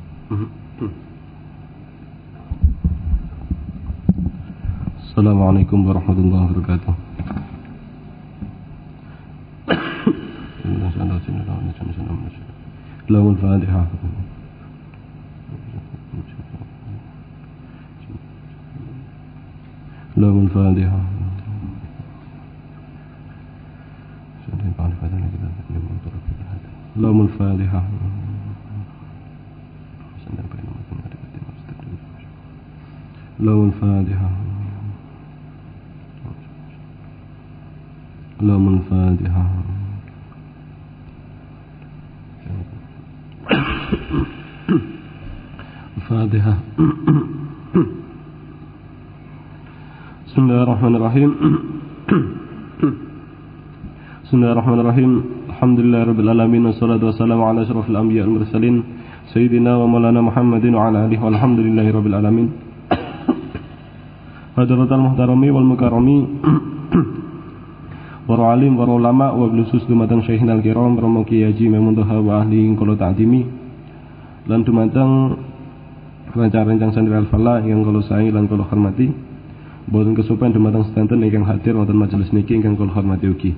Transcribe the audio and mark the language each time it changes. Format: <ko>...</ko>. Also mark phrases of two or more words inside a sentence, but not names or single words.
<ar>السلام عليكم ورحمة الله وبركاته. له الفاتحة. له الفاتحة. له الفاتحة. له الفاتحة. له الفاتحة. Fatihah. بسم الله الرحمن الرحيم. بسم الله الرحمن الرحيم. الحمد لله رب العالمين والصلاة والسلام على أشرف الأنبياء والمرسلين سيدنا ومولانا محمد وعلى آله والحمد لله رب العالمين. حضرة المحترمين والمكرمين</ar> <jv>para alim, para ulama</jv> <ar>وبالخصوص</ar> <jv>dumateng</jv> <ar>شيخنا الكرام</ar> <jv>Romo Kiai Haji Maimuntoha</jv> <ar>وأهل</ar> <jv>kula ta'zimi lan dumateng rencang-rencang santri al-falah ingkang kula saengi lan kula hormati. Boten kesupen dumateng sedanten ingkang hadir wonten majelis niki ingkang kula hormati ugi.</jv>